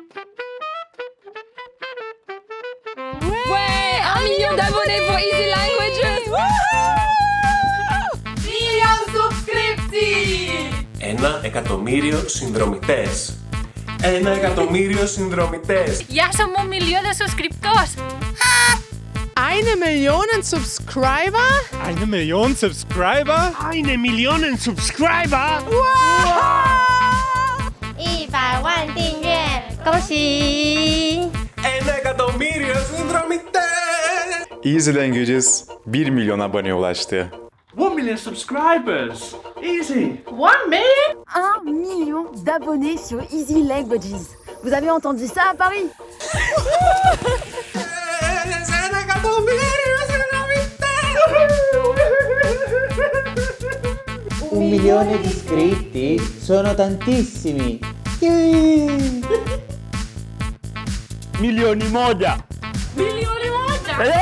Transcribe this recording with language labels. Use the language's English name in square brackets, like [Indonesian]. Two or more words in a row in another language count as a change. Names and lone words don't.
[French] Ouais, 1 million d'abonnés pour Easy Languages! [Romanian] Million subscripții! [Greek] 1 εκατομμύριο συνδρομητές. 1 εκατομμύριο συνδρομητές. [Catalan] Ja som 1 milió de subscriptors! [German] 1 Million Subscriber? 1 Million Subscriber? [English] 1 million subscriber. [Chinese] 100 万订阅，恭喜！ [Greek] 1 εκατομμύριο συνδρομητές. [Turkish] Easy Languages 1 milyon aboneye ulaştı. [English] 1 million subscribers! Easy! 1 million? [French] 1 million d'abonnés sur Easy Languages. Vous avez entendu ça à Paris? [Greek] 1 εκατομμύριο συνδρομητές. [Italian] 1 milione di iscritti sono tantissimi. [Swahili] Milioni moja! Milioni moja!